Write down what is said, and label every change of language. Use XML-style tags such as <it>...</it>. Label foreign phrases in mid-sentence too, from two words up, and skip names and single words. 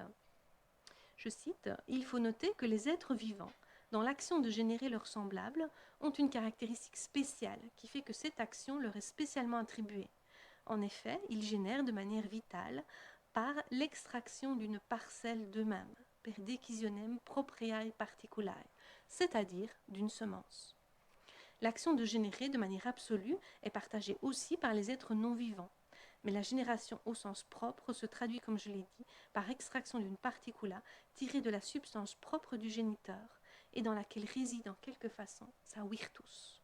<fr>Je cite, « Il faut noter que les êtres vivants, dans l'action de générer leurs semblables, ont une caractéristique spéciale qui fait que cette action leur est spécialement attribuée. En effet, ils génèrent de manière vitale par l'extraction d'une parcelle d'eux-mêmes,</fr> <la>per decisionem propriae particulare,</la> <fr>c'est-à-dire d'une semence. L'action de générer de manière absolue est partagée aussi par les êtres non vivants. Mais la génération au sens propre se traduit, comme je l'ai dit, par extraction d'une particula tirée de la substance propre du géniteur et dans laquelle réside en quelque façon sa virtus.</fr>